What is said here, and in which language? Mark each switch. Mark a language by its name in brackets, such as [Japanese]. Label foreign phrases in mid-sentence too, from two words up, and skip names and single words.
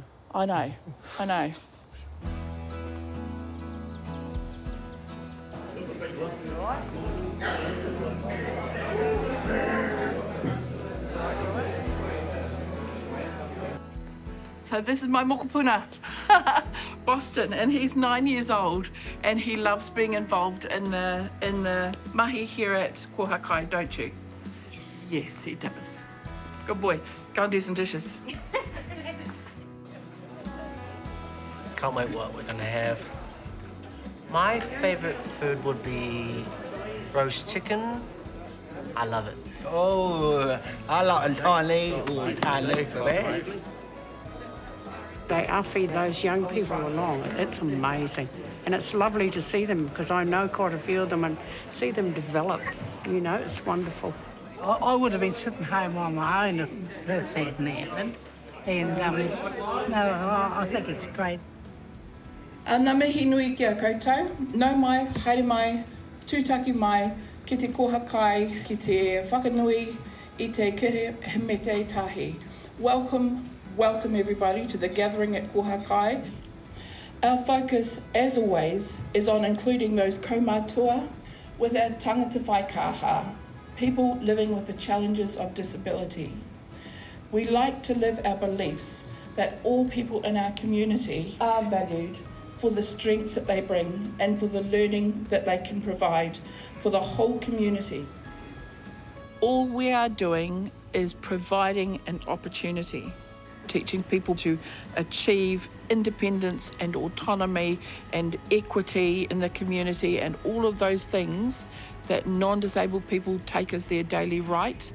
[English] I know. So this is my mokopuna, Boston, and he's 9 years old, and he loves being involved in the mahi here at Koha Kai, don't you? Yes. Yes, he does. Good boy. Go and do some dishes. Can't wait what we're gonna have. My favourite food would be roast chicken. I love it. Oh, I like tiny for that. They are feed those young people along. It's amazing. And it's lovely to see them because I know quite a few of them and see them develop. You know, it's wonderful. I would have been sitting home on my own if this hadn't happened. And no, I think it's great. [Māori] Ngā mihi nui kia koutou. Nau mai, haere mai, tūtaki mai, ki te Koha Kai, ki te whakanui, I te kere himete tahi. [English] Welcome everybody to the gathering at Koha Kai. Our focus, as always, is on including those kaumātua with our [Māori] tangata whaikaha, [English] people living with the challenges of disability. We like to live our beliefs that all people in our community are valued for the strengths that they bring and for the learning that they can provide for the whole community. All we are doing is providing an opportunity, teaching people to achieve independence and autonomy and equity in the community and all of those things that non-disabled people take as their daily right.